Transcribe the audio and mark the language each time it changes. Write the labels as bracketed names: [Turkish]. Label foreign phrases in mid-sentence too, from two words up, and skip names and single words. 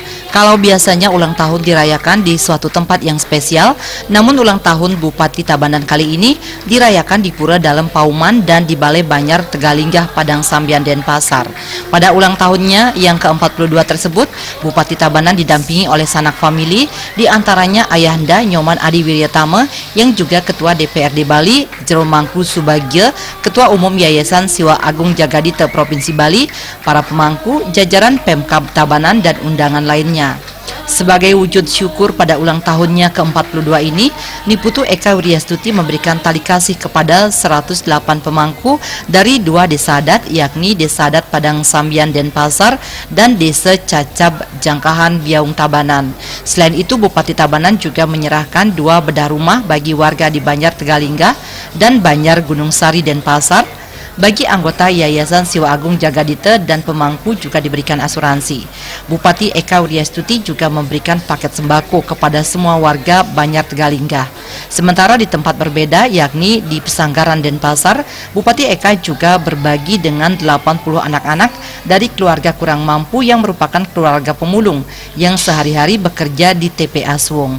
[Indonesian] Kalau biasanya ulang tahun dirayakan di suatu tempat yang spesial, namun ulang tahun Bupati Tabanan kali ini dirayakan di Pura Dalam Pauman dan di Balai Banyar Tegalinggah Padang Sambian Denpasar. Pada ulang tahunnya yang ke-42 tersebut, Bupati Tabanan didampingi oleh sanak famili, diantaranya Ayahanda Nyoman Adi Wiryatama yang juga Ketua DPRD Bali, Jero Mangku Subagio, Ketua Umum Yayasan Siwa Agung Jagadita Provinsi Bali, para pemangku, jajaran Pemkab Tabanan dan undangan lainnya. Sebagai wujud syukur pada ulang tahunnya ke-42 ini, Niputu Eka Wiryastuti memberikan tali kasih kepada 108 pemangku dari 2 desa adat, yakni Desa Adat Padang Sambian Denpasar dan Desa Cacab Jangkahan Biaung Tabanan. Selain itu, Bupati Tabanan juga menyerahkan 2 bedah rumah bagi warga di Banyar Tegalinggah dan Banyar Gunung Sari Denpasar. Bagi anggota Yayasan Siwa Agung Jagadita dan pemangku juga diberikan asuransi. Bupati Eka Wiryastuti juga memberikan paket sembako kepada semua warga Banyar Tegalinggah. Sementara di tempat berbeda, yakni di Pesanggaran Denpasar, Bupati Eka juga berbagi dengan 80 anak-anak dari keluarga kurang mampu yang merupakan keluarga pemulung yang sehari-hari bekerja di TPA Suwung.